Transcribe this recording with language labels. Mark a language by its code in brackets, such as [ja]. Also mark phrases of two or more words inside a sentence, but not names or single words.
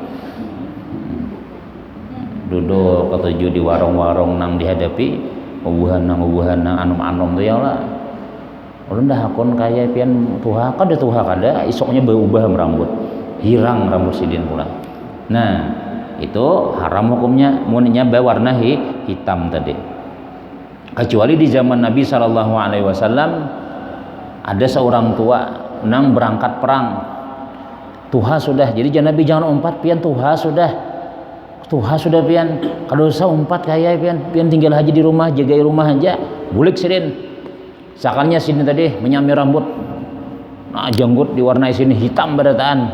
[bjn] Duduk ketujuh di warung-warung nang dihadapi ubuhan nang anom-anom tuh ya lah. Ulun dah akon kaya pian tuha kada isoknya berubah rambut. Hirang rambut sidin pula. [id] Nah, itu haram hukumnya munnya berwarna hitam tadi. Kecuali di zaman Nabi [ar] sallallahu alaihi wasallam [id] ada seorang tua nang berangkat perang. [bjn] Tuha sudah. Jadi Nabi jangan umpat pian tuha sudah. Tuha sudah pian, kalau usah umpat kaya pian tinggal aja di rumah, jaga rumah aja. Bulik sidin. Sakalnya sidin tadi menyamir rambut. Nah, janggut diwarnai sini hitam berataan.